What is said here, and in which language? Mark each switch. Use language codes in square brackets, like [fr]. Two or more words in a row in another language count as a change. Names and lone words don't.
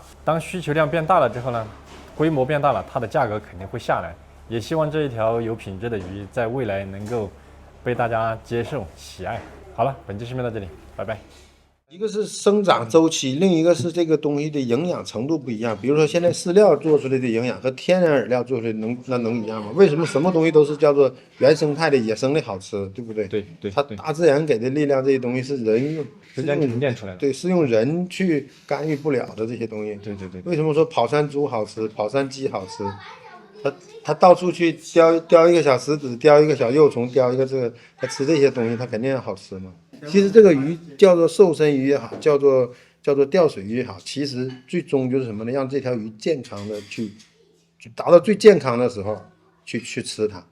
[zh] 當需求量变大了之後呢，規模變大了，它的價格肯定會下來。也希望這一條有品質的魚在未來能夠被大家接受喜愛。好了，本期視頻到這裡，拜拜。一個是生長週期，另一個是這個東西的營養程度不一樣。比如說現在飼料做出來的營養和天然饵料做出来能一樣嗎？為什麼什麼東西都是叫做原生態的野生的好吃，對不对？对，它大自然給的力量，這些東西是人用凝練出來的，对，是用人去干預不了的这些東西。对。為什麼說跑山豬好吃，跑山雞好吃？它到處去叼一個小石子，叼一個小幼蟲，叼一個這個，它吃這些東西，它肯定好吃嘛。其實這個魚叫做瘦身魚也好，叫做釣水魚也好，其實最終就是什麼呢？讓這條魚健康的去達到最健康的時候去吃它。